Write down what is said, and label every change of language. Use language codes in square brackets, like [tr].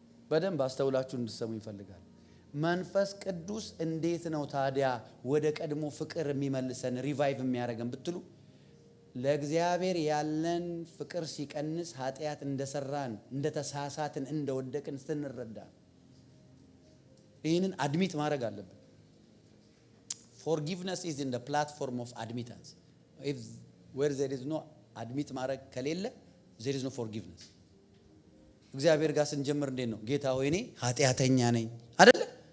[am] በደንብ አስተውላችሁ እንድትሰሙ ይፈልጋል። መንፈስ ቅዱስ እንዴት ነው ታዲያ ወደ ቀድሞ ፍቅር የሚመልሰን ሪቫይቭ የሚያደርገን ብትሉ፣ ለእግዚአብሔር ያለን ፍቅር ሲቀንስ ኃጢአት እንደሰራን እንደተሳሳትን እንደወደቅን ስንረዳ ይህንን አድሚት ማድረግ አለብን። [en] forgiveness is in the platform of admittance. if where there is no admit [am] ማድረግ ከሌለ [en] there is no forgiveness. [am] እግዚአብሔር ጋር ስንጀምር እንዴት ነው? ጌታ ሆይ እኔ ኃጢአተኛ ነኝ አይደል?